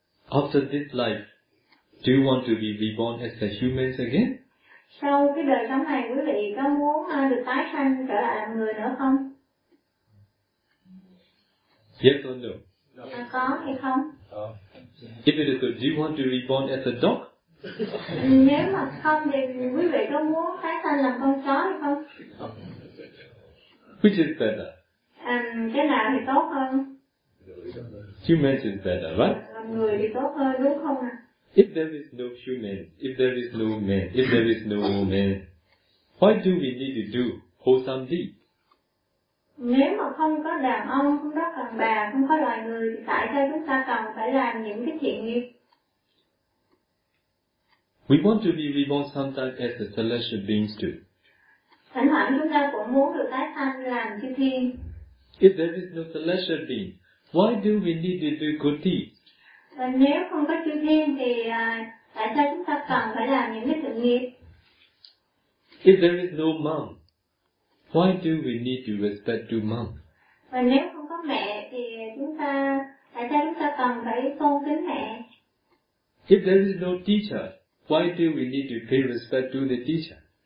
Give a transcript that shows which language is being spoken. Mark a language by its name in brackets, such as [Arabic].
[English] After this life, do you want to be reborn as a human again? [Vietnamese] Sau cái đời sống này, quý vị có muốn được tái sanh trở lại làm người nữa không? [English] Yes or no? [Vietnamese] Có hay không? [English] If it is good, do you want to be reborn as a dog? [Vietnamese] Nếu mà không thì quý vị có muốn tái sanh làm con chó hay không? [English] Which is better? [Vietnamese] Cái nào thì tốt hơn? [English] Human is better, right? [Vietnamese] Làm người thì tốt hơn, đúng không ạ? [English] If there is no human, if there is no man, if there is no woman, why do we need to do wholesome deed? [Vietnamese] Nếu mà không có đàn ông, không có đàn bà, không có loài người thì tại sao chúng ta cần phải làm những cái thiện nghiệp? [English] We want to be reborn sometimes as the celestial beings do. [Vietnamese] Thỉnh thoảng chúng ta cũng muốn được tái sanh làm chư thiên. [English] If there is no celestial being, why do we need to do good deeds? [Vietnamese] Nếu không có chư thiên thì tại sao chúng ta cần phải làm những cái thiện nghiệp? [English] If there is no mom, why do we need to respect two mom? [Vietnamese] Và nếu không có mẹ thì chúng ta tại sao chúng ta cần phải tôn kính mẹ? [English] If there is no teacher, why do we need to pay respect to the teacher?